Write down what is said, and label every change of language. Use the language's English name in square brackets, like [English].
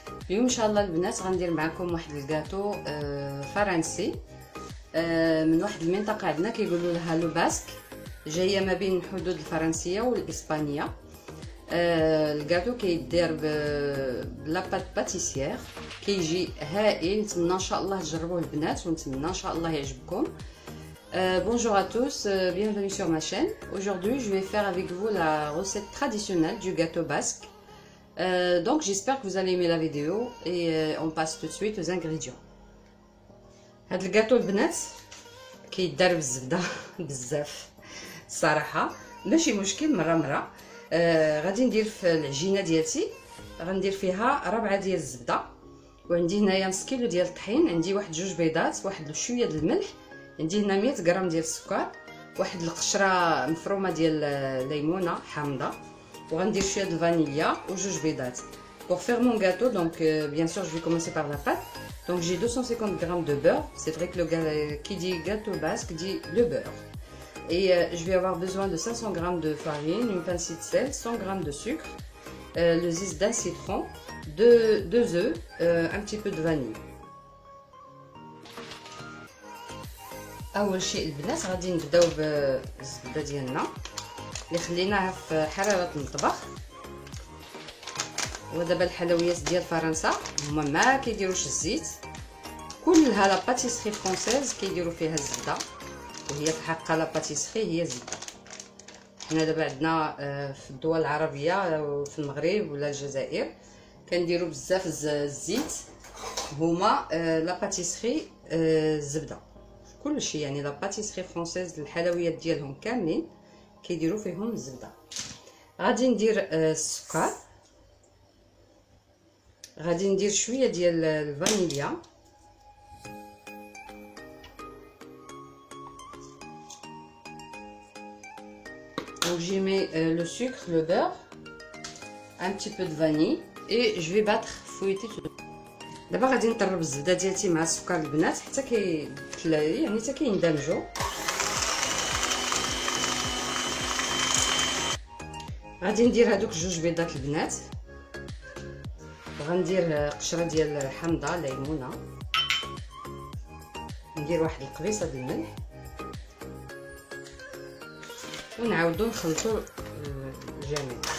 [Arabic] اليوم ان شاء الله البنات غندير معكم واحد الكاطو فرنسي من واحد المنطقه عندنا كيقولوا لها لو باسك، جايه ما بين الحدود الفرنسيه والاسبانيه. الكاطو كيدير بلا بات باتيسيير، كيجي هائل. نتمنى ان شاء الله تجربوه البنات ونتمنى ان شاء الله يعجبكم. [French] Bonjour à tous, bienvenue sur ma chaîne. Aujourd'hui je vais faire avec vous la recette traditionnelle du gâteau basque. Donc j'espère que vous allez aimer la vidéo et on passe tout de suite aux ingrédients. [Arabic] هاد الكاطو البنات كيدار بالزبده بزاف الصراحه، ماشي مشكل. مره غادي ندير في العجينه ديالتي، غندير فيها 4 ديال الزبده، وعندي هنايا نص كيلو ديال الطحين، عندي واحد 2 بيضات، واحد شويه ديال الملح، عندي هنا 100 غرام ديال السكر، واحد القشره مفرومه ديال الليمونه حامضه، وغندير شويه د الفانيليا وجوج بيضات. [French] Pour faire mon gâteau, donc bien sûr je vais commencer par la pâte. Donc j'ai 250 g de beurre. C'est vrai que qui dit gâteau basque dit le beurre. Et je vais avoir besoin de 500 g de farine, une pincée de sel, 100 g de sucre, le zeste d'un citron, 2 œufs, un petit peu de vanille. [Arabic] اول شيء البنات غادي نبداو بالزبده ديالنا اللي خليناها في حراره المطبخ. ودابا الحلويات ديال فرنسا هما ما كيديروش الزيت، كلها لا باتيسري فرونسيز كيديروا فيها الزبده، وهي في الحقيقه لا باتيسري هي الزبده. حنا دابا عندنا في الدول العربيه وفي المغرب ولا الجزائر كنديروا بزاف الزيت، هما لا باتيسري الزبده كلشي، يعني لا باتيسري فرونسيز الحلويات ديالهم كاملين كيديروا فيهم الزبده. غادي ندير السكر، غادي ندير شويه ديال الفانيليا، [French] donc j'y mets le sucre, le beurre, un petit peu de vanille et je vais battre, fouetter tout. [Arabic] دابا غادي نطرب الزبده ديالتي مع السكر البنات حتى يعني حتى كيندمجوا. غادي ندير هادوك 2 بيضات البنات، وغندير قشره ديال حامضه ليمونه، ندير واحد القبيصه ديال الملح، ونعاودو نخلطو الجميع.